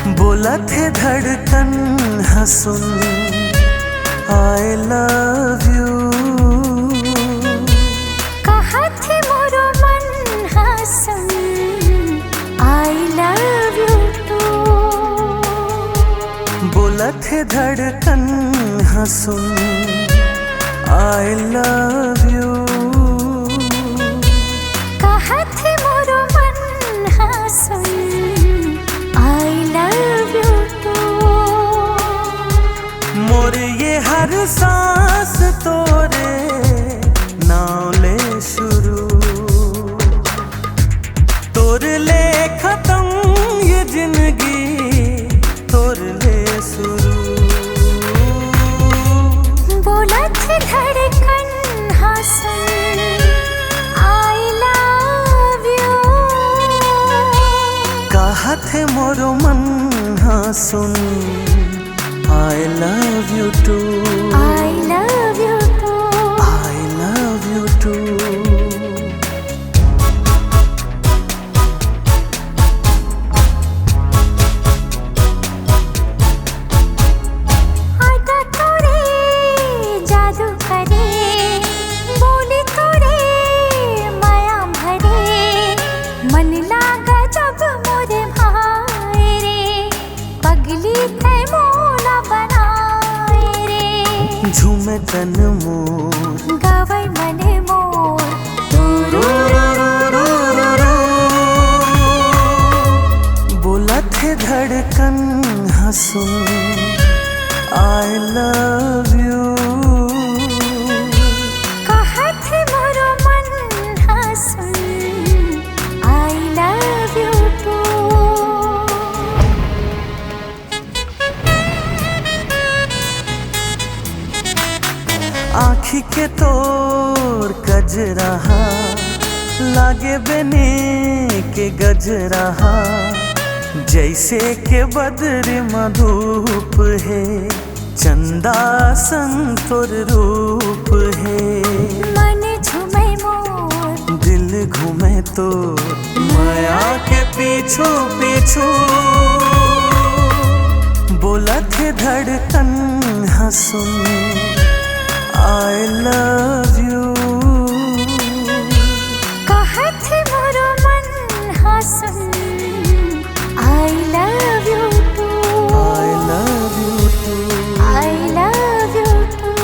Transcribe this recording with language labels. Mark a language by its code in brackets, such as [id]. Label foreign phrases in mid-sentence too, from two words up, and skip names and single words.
[hne] बोला थे धड़कन हंसुन [en] I love you [hne] कहा थे मोरो मन हसन [en] I love you too [hne] बोला थे धड़कन हंसुन [en] I love you [hne] कहा थे मोरो मन हसन [en] I love you too [hne] मोरे ये हर सांस तोरे नाव ले शुरू तोर ले खत्म ये जिंदगी तोर ले शुरू बोला थे धड़कन हसन [en] I love you [hne] कहा थे मोरो मन हंसुन [en] I love you too I love you too I love you too [hne] आदा तोरे जादू करे बोली तोरे माया भरे मन लागा जब मोरे भाई रे पगली थे मोला बनाए रे झूमे तन मोर गावै मने मोर बोला थे धड़कन हंसुन [en] I love you [hne] कहा थे मोरो मन हसन [en] I love you too [hne] आँखी के तोर कजरहा लागे बने के गजरहा जैसे के बदर मधुप है चंदा संग तोर रूप है मन झूमे मोर दिल घूमे तो माया के पीछू पीछू बोला थे धड़कन हंसुन [en] I love you [hne] कहा थे मोरो मन हसन [en] I love you too I love you too I love you too